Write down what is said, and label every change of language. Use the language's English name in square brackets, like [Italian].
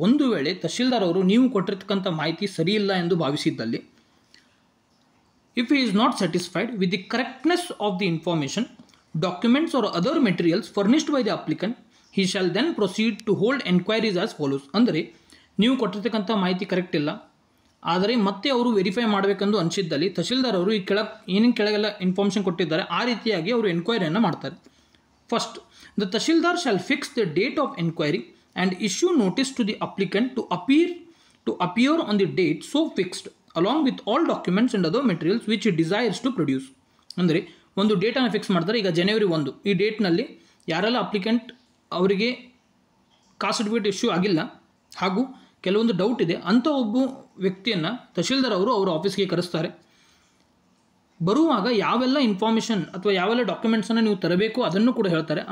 [Kannada] ಒಂದು ವೇಳೆ ತಹಶೀಲ್ದಾರ್ ಅವರು ನೀವು ಕೊಟ್ಟಿರ್ತಕ್ಕಂಥ ಮಾಹಿತಿ ಸರಿಯಿಲ್ಲ ಎಂದು ಭಾವಿಸಿದ್ದಲ್ಲಿ, [English] If he is not satisfied with the correctness of the information, documents or other materials furnished by the applicant, he shall then proceed to hold enquiries as follows. [Kannada] ಅಂದರೆ ನೀವು ಕೊಟ್ಟಿರ್ತಕ್ಕಂಥ ಮಾಹಿತಿ ಕರೆಕ್ಟ್ ಇಲ್ಲ, ಆದರೆ ಮತ್ತೆ ಅವರು ವೆರಿಫೈ ಮಾಡಬೇಕೆಂದು ಅನಿಸಿದ್ದಲ್ಲಿ ತಹಶೀಲ್ದಾರ್ ಅವರು ಈ ಏನೇನು ಕೆಳಗೆಲ್ಲ ಇನ್ಫಾರ್ಮೇಷನ್ ಕೊಟ್ಟಿದ್ದಾರೆ ಆ ರೀತಿಯಾಗಿ ಅವರು ಎನ್ಕ್ವೈರಿಯನ್ನು ಮಾಡ್ತಾರೆ. [English] First, the Tahshildar shall fix the date of inquiry and issue notice to the applicant to appear on the date so fixed along with all documents and other materials which he desires to produce. [Kannada] ಅಂದರೆ ಒಂದು ಡೇಟನ್ನು fix ಮಾಡ್ತಾರೆ. ಈಗ January 1 ಈ ಡೇಟ್ನಲ್ಲಿ ಯಾರೆಲ್ಲ applicant ಅವರಿಗೆ caste certificate issue ಆಗಿಲ್ಲ ಹಾಗೂ ಕೆಲವೊಂದು ಡೌಟ್ ಇದೆ ಅಂಥ ಒಬ್ಬ ವ್ಯಕ್ತಿಯನ್ನು ತಹಶೀಲ್ದಾರ್ ಅವರು ಅವರ ಆಫೀಸ್ಗೆ ಕರೆಸ್ತಾರೆ. ಬರುವಾಗ ಯಾವೆಲ್ಲ ಇನ್ಫಾರ್ಮೇಷನ್ ಅಥವಾ ಯಾವೆಲ್ಲ ಡಾಕ್ಯುಮೆಂಟ್ಸನ್ನು ನೀವು ತರಬೇಕು ಅದನ್ನು ಕೂಡ ಹೇಳ್ತಾರೆ.